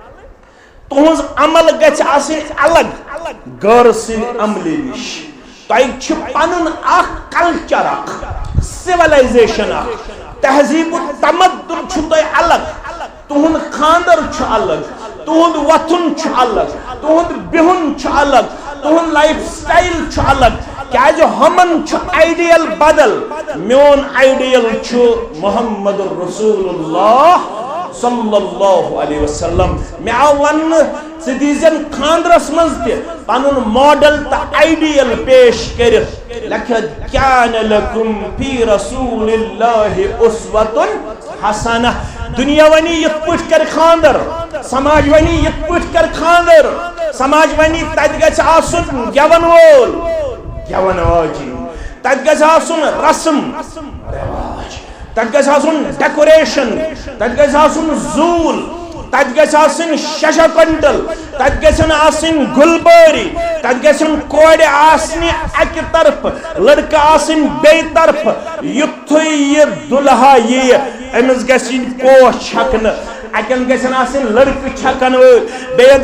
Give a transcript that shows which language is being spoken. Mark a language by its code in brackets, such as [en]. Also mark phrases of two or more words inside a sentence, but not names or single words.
[ks] تہنز عمل گژھِ آسٕنۍ الگ غور سٕنٛدِ عملہِ نش تۄہہِ چھُ پنُن اکھ کلچر اکھ سِولایزیشن اکھ تہذیب و تمدن چھُ تۄہہِ الگ تہنٛد خاندر چھُ الگ تہنٛد وتھُن چھُ الگ تہنٛد بِہُن چھُ الگ تہنٛد [en] life style [ks] چھُ الگ کیاز ہمن چھُ آئیڈیل بدل میون آئیڈیل چھُ [ar] محمد رسول اللہ صلی اللہ علیہ وسلم [ks] میں آو ون ژٕ دیٖزٮ۪ن خاندرس منٛز تہِ پنُن ماڈل تہٕ آئیڈیل پیش کٔرِتھ لیکھِتھ [ar] کیان لکم فی رسول اللہ اسوۃ حسنہ [ks] دنیا ونی یِتھ پٲٹھۍ کر خاندر سماج ونی یِتھ پٲٹھۍ کر خاندر سماج ونی تتہِ گژھِ آسُن گٮ۪ون وول گٮ۪ون واجِنۍ تتہِ گژھِ آسُن رسم رواج تتہِ گژھِ آسُن ڈیکوریشن تتہِ گژھِ آسُن زوٗل تتہِ گژھِ آسٕنۍ ششہ کنٹل تتہِ گژھن آسٕنۍ گُلبٲری تتہِ گژھن کورِ آسنہِ اکہِ طرفہٕ لڑکہٕ آسٕنۍ بیٚیہِ طرفہٕ یُتھُے یہِ دُلہا یِیہِ أمِس گژھِ یِنۍ پوش چھکنہٕ اکن گژھن آسٕنۍ لڑکہٕ چھکن وٲلۍ بیٚیہِ